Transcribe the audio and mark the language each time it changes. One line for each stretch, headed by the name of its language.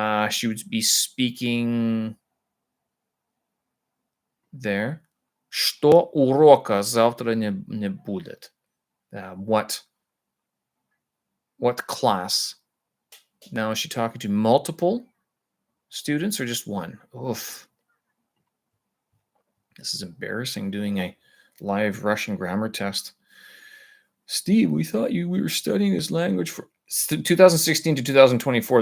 English: She would be speaking there.
Russian: Что урока завтра не будет?
English: What class? Now, is she talking to multiple students or just one? Oof. This is embarrassing, doing a live Russian grammar test Steve, we thought we were studying this language for 2016 to 2024.